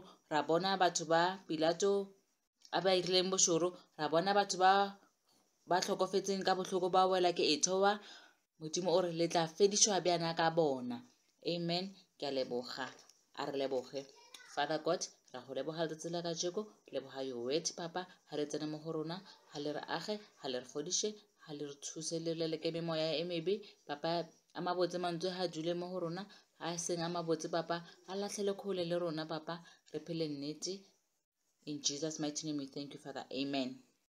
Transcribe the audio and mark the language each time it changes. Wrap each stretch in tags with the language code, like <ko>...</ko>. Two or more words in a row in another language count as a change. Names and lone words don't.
<nso>Ra bona batho ba Pilato a ba irileng bošoro, ra bona batho ba tlhokofetseng ka bohloko ba wela ke ethowa. Modimo o re le tla fedišwa bjana ka bona. Amen. Ke a leboga, a re leboge.</nso> <en>Father God,</en> <nso>ra go leboga letsatsi la kajeko, leboga</nso> <en>your word</en> <nso>papa, ha re tsene mo go rona, ha le re age, ha le re fodiše, ha le re thuse le leleke memoya e mebe papa. A mabotse mantswe ha dule mo go rona, a seng a mabotse papa a latlhele kgole le rona papa, re phele nnete.</nso> <en>In Jesus mighty name we thank you Father. Amen.</en>